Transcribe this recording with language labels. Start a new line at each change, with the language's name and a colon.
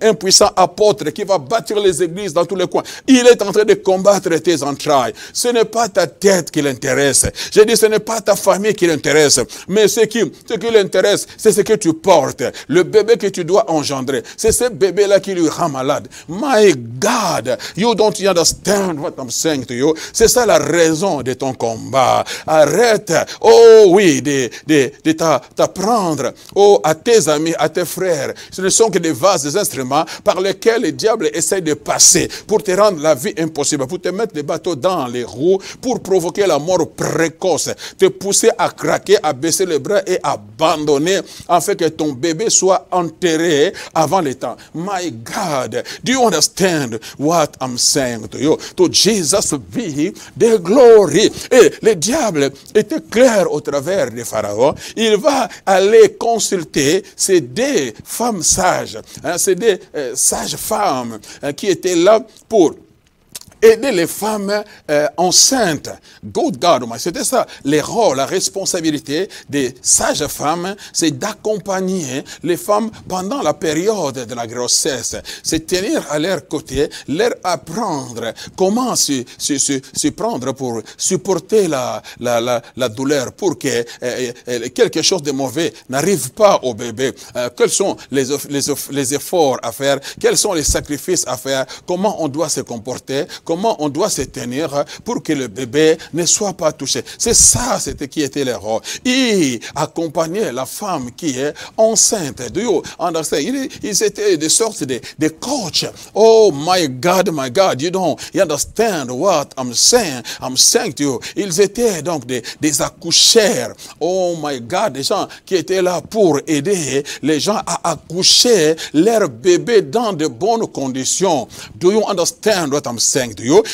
French: Un puissant apôtre qui va bâtir les églises dans tous les coins. Il est en train de combattre tes entrailles. Ce n'est pas ta tête qui l'intéresse. Je dis, ce n'est pas ta famille qui l'intéresse. Mais ce qui l'intéresse, c'est ce que tu portes. Le bébé que tu dois engendrer. C'est ce bébé-là qui lui rend malade.
English: My God, you don't understand what I'm saying to you.
French: C'est ça la raison de ton combat. Arrête, oh oui, de t'apprendre, oh, à tes amis, à tes frères. Ce ne sont que des vases, des instruments par lesquels le diable essaie de passer pour te rendre la vie impossible, pour te mettre des bateaux dans les roues, pour provoquer la mort précoce, te pousser à craquer, à baisser les bras et abandonner, afin que ton bébé soit enterré avant le temps.
English: My God, do you understand what I'm saying to you? To Jesus be the glory.
French: Et le diable était clair au travers de Pharaon. Il va aller consulter ces deux femmes sages, ces deux sages femmes qui étaient là pour aider les femmes enceintes.
English: Good God,
French: c'était ça. Les rôles, la responsabilité des sages femmes, c'est d'accompagner les femmes pendant la période de la grossesse. C'est tenir à leur côté, leur apprendre comment se prendre pour supporter la douleur, pour que quelque chose de mauvais n'arrive pas au bébé. Quels sont les efforts à faire? Quels sont les sacrifices à faire? Comment on doit se comporter? Comment on doit se tenir pour que le bébé ne soit pas touché. C'est ça, c'était qui était le rôle. Il accompagnait la femme qui est enceinte.
English: Do you understand?
French: Ils étaient des sortes de coachs.
English: Oh my God, you understand what I'm saying? I'm saying to you.
French: Ils étaient donc des accoucheurs.
English: Oh my God,
French: des gens qui étaient là pour aider les gens à accoucher leur bébé dans de bonnes conditions.
English: Do you understand what I'm saying to you?